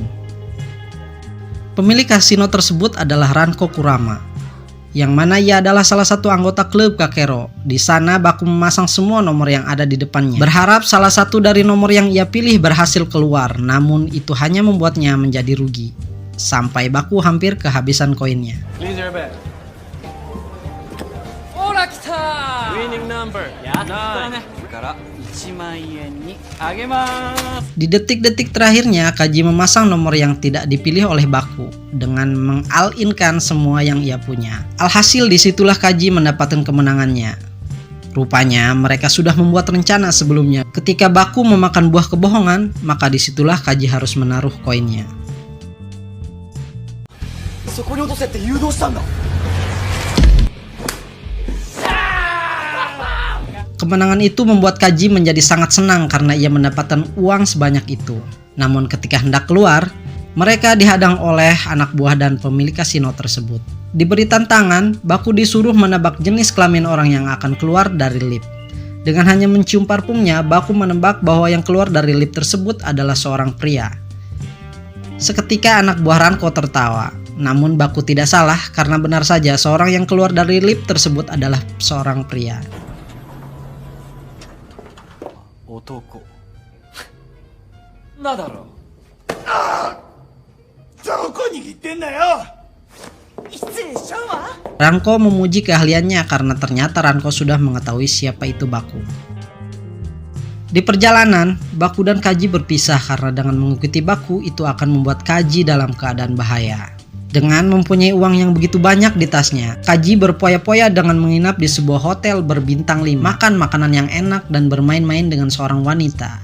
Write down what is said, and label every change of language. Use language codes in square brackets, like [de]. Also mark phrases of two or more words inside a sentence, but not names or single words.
[id] Pemilik kasino tersebut adalah Ranko Kurama, yang mana ia adalah salah satu anggota klub Kakero. Di sana Baku memasang semua nomor yang ada di depannya, berharap salah satu dari nomor yang ia pilih berhasil keluar, namun itu hanya membuatnya menjadi rugi, sampai Baku hampir kehabisan koinnya. [en] Please your bet. [ja] ほら来た [en] Winning number. [ja] やったねから1万円にあげます [id] Di detik-detik terakhirnya, Kaji memasang nomor yang tidak dipilih oleh Baku dengan meng-all-in-kan semua yang ia punya. Alhasil disitulah Kaji mendapatkan kemenangannya. Rupanya mereka sudah membuat rencana sebelumnya. Ketika Baku memakan buah kebohongan, maka disitulah Kaji harus menaruh koinnya. [ja] そこに落とせって誘導したんだ。 [id] Kemenangan itu membuat Kaji menjadi sangat senang karena ia mendapatkan uang sebanyak itu. Namun ketika hendak keluar, mereka dihadang oleh anak buah dan pemilik kasino tersebut. Diberi tantangan, Baku disuruh menebak jenis kelamin orang yang akan keluar dari lift. Dengan hanya mencium parfumnya, Baku menebak bahwa yang keluar dari lift tersebut adalah seorang pria. Seketika anak buah Ranko tertawa. Namun Baku tidak salah karena benar saja seorang yang keluar dari lift tersebut adalah seorang pria. [ja] 男なんだろう。どこに行ってんだよ。失礼しちゃうわ。 [id] Ranko memuji keahliannya karena ternyata Ranko sudah mengetahui siapa itu Baku. Di perjalanan, Baku dan Kaji berpisah karena dengan mengikuti Baku itu akan membuat Kaji dalam keadaan bahaya. Dengan mempunyai uang yang begitu banyak di tasnya, Kaji berpoya-poya dengan menginap di sebuah hotel berbintang 5, makan makanan yang enak dan bermain-main dengan seorang wanita.